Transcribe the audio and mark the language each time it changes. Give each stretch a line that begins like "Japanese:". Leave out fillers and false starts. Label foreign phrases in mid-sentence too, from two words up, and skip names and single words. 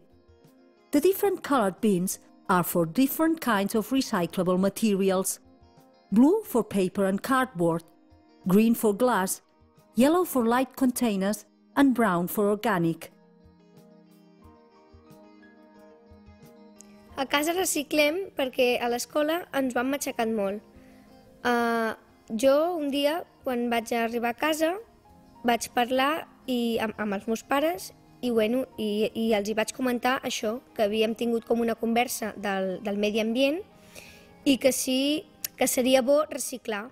English: The different colored bins are for different kinds of recyclable materials. Blue for paper and cardboard, green for glass, yellow for light containers, and brown for organic.
Catalan: A casa reciclem perquè a l'escola ens ho han matxacat molt. Jo un dia, quan vaig arribar a casa, vaig parlar amb els meus pares i els hi vaig comentar això, que havíem tingut com una conversa del medi ambient i que sí que seria bo reciclar.